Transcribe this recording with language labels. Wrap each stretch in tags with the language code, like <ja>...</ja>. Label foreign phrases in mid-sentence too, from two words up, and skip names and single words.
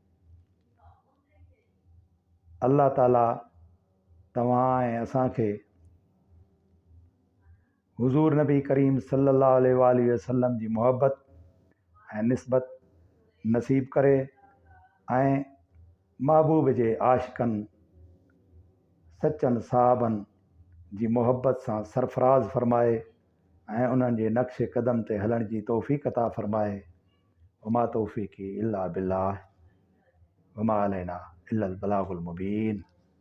<sd>अल्लाह ताला तव्हां ऐं असांखे हुज़ूर नबी करीम</sd> <ar>صلى الله عليه وسلم</ar> <sd>जी मुहबत ऐं निस्बत नसीब करे ऐं महबूब जे आशिक़नि सचनि साहबनि जी मुहबत सां सरफराज़ फ़रमाए ऐं उन्हनि जे नक्श क़दम ते हलण जी तौफ़ीक़ अता फ़रमाए।</sd> <ar>وما توفيقي إلا بالله وما علينا إلا البلاغ المبين.</ar>